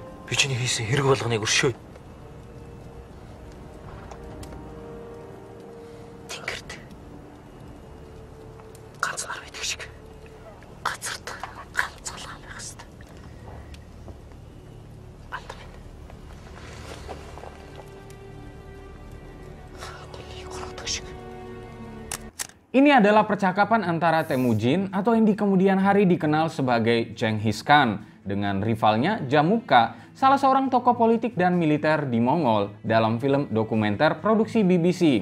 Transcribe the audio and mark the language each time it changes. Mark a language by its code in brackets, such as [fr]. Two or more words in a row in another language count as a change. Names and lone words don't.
[mn] Бичний хийсэн хэрэг болгоныг өршөөе. Тэнгэрт ганц нар байдаг шиг газарт ганцаалаа байх хэвээр. Антамин. [id] Ini adalah percakapan antara Temujin atau yang di kemudian hari dikenal sebagai Genghis Khan dengan rivalnya Jamuka, salah seorang tokoh politik dan militer di Mongol dalam film dokumenter produksi BBC.